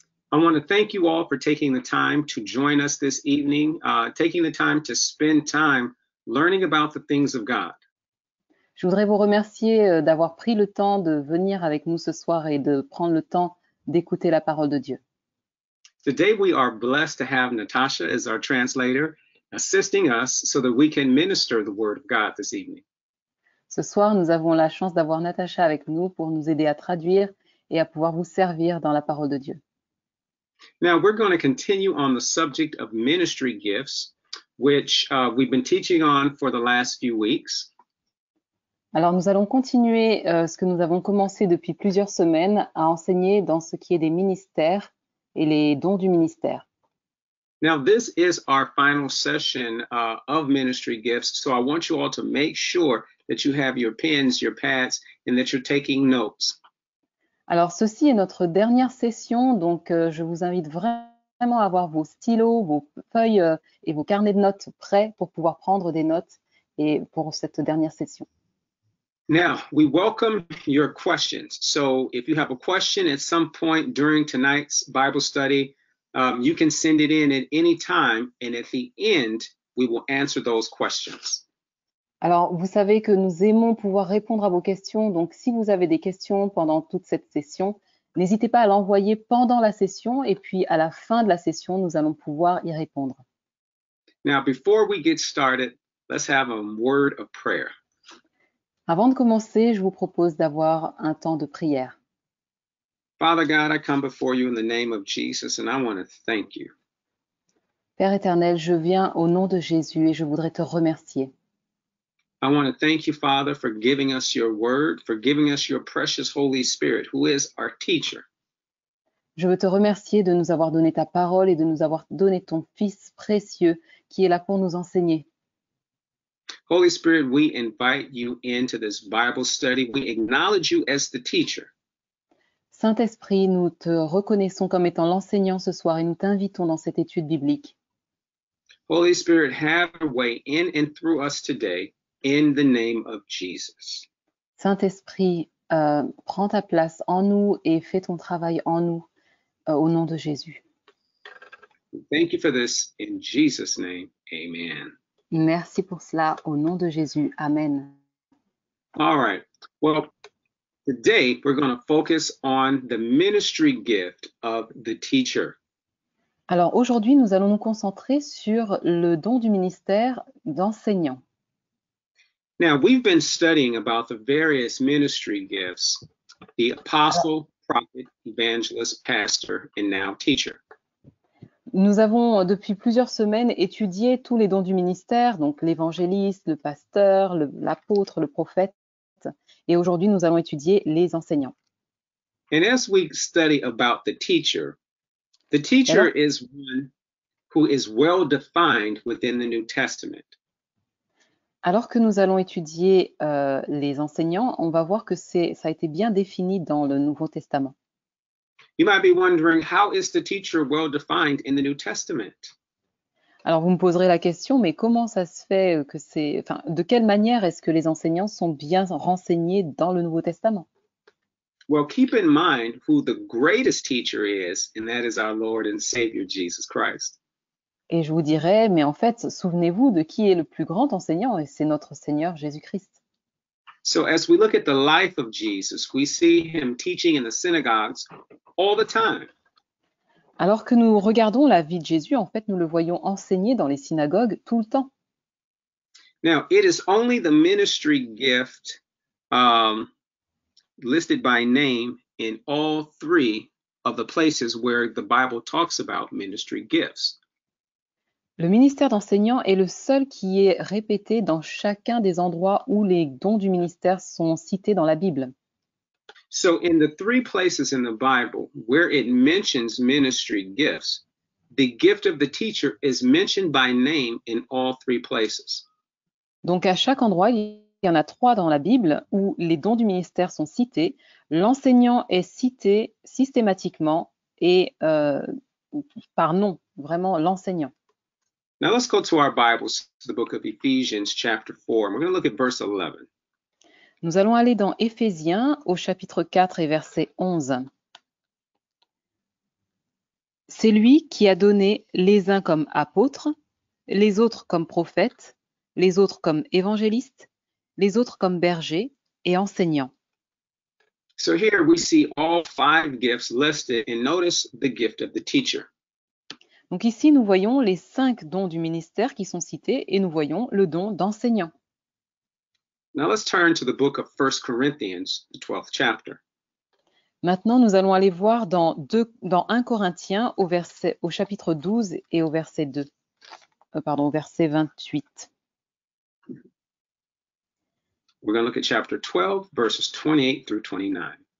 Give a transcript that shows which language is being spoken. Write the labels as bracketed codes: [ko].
[en] I want to thank you all for taking the time to join us this evening, taking the time to spend time learning about the things of God. [fr] Je voudrais vous remercier d'avoir pris le temps de venir avec nous ce soir et de prendre le temps d'écouter la parole de Dieu. [en] Today we are blessed to have Natasha as our translator, assisting us so that we can minister the Word of God this evening. [fr] Ce soir, nous avons la chance d'avoir Natacha avec nous pour nous aider à traduire et à pouvoir vous servir dans la parole de Dieu. [en] Now we're going to continue on the subject of ministry gifts, which we've been teaching on for the last few weeks. [fr] Alors, nous allons continuer ce que nous avons commencé depuis plusieurs semaines à enseigner dans ce qui est des ministères et les dons du ministère. [en] Now, this is our final session of ministry gifts, so I want you all to make sure that you have your pens, your pads, and that you're taking notes. [fr] Alors, ceci est notre dernière session, donc je vous invite vraiment à avoir vos stylos, vos feuilles et vos carnets de notes prêts pour pouvoir prendre des notes et pour cette dernière session. [en] Now, we welcome your questions. So if you have a question at some point during tonight's Bible study, you can send it in at any time, and at the end, we will answer those questions. [fr] Alors, vous savez que nous aimons pouvoir répondre à vos questions, donc si vous avez des questions pendant toute cette session, n'hésitez pas à l'envoyer pendant la session, et puis à la fin de la session, nous allons pouvoir y répondre. [en] Now, before we get started, let's have a word of prayer. [fr] Avant de commencer, je vous propose d'avoir un temps de prière. [en] Father God, I come before you in the name of Jesus, and I want to thank you. [fr] Père éternel, je viens au nom de Jésus et je voudrais te remercier. [en] I want to thank you, Father, for giving us your word, for giving us your precious Holy Spirit, who is our teacher. [fr] Je veux te remercier de nous avoir donné ta parole et de nous avoir donné ton Fils précieux qui est là pour nous enseigner. [en] Holy Spirit, we invite you into this Bible study. We acknowledge you as the teacher. [fr] Saint-Esprit, nous te reconnaissons comme étant l'enseignant ce soir et nous t'invitons dans cette étude biblique. [en] Holy Spirit, have your way in and through us today in the name of Jesus. [fr] Saint-Esprit, prends ta place en nous et fais ton travail en nous au nom de Jésus. [en] Thank you for this. In Jesus' name, amen. [fr] Merci pour cela au nom de Jésus. [en] Amen. All right. Well, today we're going to focus on the ministry gift of the teacher. [fr] Alors aujourd'hui, nous allons nous concentrer sur le don du ministère d'enseignant. [en] Now, we've been studying about the various ministry gifts, the apostle, prophet, evangelist, pastor, and now teacher. [fr] Nous avons depuis plusieurs semaines étudié tous les dons du ministère, donc l'évangéliste, le pasteur, l'apôtre, le prophète. Et aujourd'hui, nous allons étudier les enseignants. [en] And as we study about the teacher is one who is well defined within the New Testament. [fr] Alors que nous allons étudier les enseignants, on va voir que ça a été bien défini dans le Nouveau Testament. [en] You might be wondering, how is the teacher well defined in the New Testament? [fr] Alors vous me poserez la question, mais comment ça se fait de quelle manière est-ce que les enseignants sont bien renseignés dans le Nouveau Testament? [en] Well, keep in mind who the greatest teacher is, and that is our Lord and Savior, Jesus Christ. [fr] Et je vous dirais, mais en fait, souvenez-vous de qui est le plus grand enseignant, et c'est notre Seigneur Jésus-Christ. [en] So as we look at the life of Jesus, we see him teaching in the synagogues all the time. [fr] Alors que nous regardons la vie de Jésus, en fait, nous le voyons enseigner dans les synagogues tout le temps. [en] Now, it is only the ministry gift listed by name in all three of the places where the Bible talks about ministry gifts. [fr] Le ministère d'enseignant est le seul qui est répété dans chacun des endroits où les dons du ministère sont cités dans la Bible. [en] So in the three places in the Bible where it mentions ministry gifts, the gift of the teacher is mentioned by name in all three places. [fr] Donc à chaque endroit, il y en a 3 dans la Bible où les dons du ministère sont cités. L'enseignant est cité systématiquement et par nom, vraiment l'enseignant. [en] Now let's go to our Bibles, to the book of Ephesians, chapter 4. And we're going to look at verse 11. [fr] Nous allons aller dans Éphésiens au chapitre 4 et verset 11. C'est lui qui a donné les uns comme apôtres, les autres comme prophètes, les autres comme évangélistes, les autres comme bergers et enseignants. [en] So here we see all 5 gifts listed, and notice the gift of the teacher. [fr] Donc ici, nous voyons les 5 dons du ministère qui sont cités et nous voyons le don d'enseignant. [en] Now let's turn to the book of 1 Corinthians, the 12th chapter. [fr] Maintenant, nous allons aller voir dans 1 Corinthiens au chapitre 12 et au verset 28. [en] We're going to look at chapter 12, verses 28 through 29.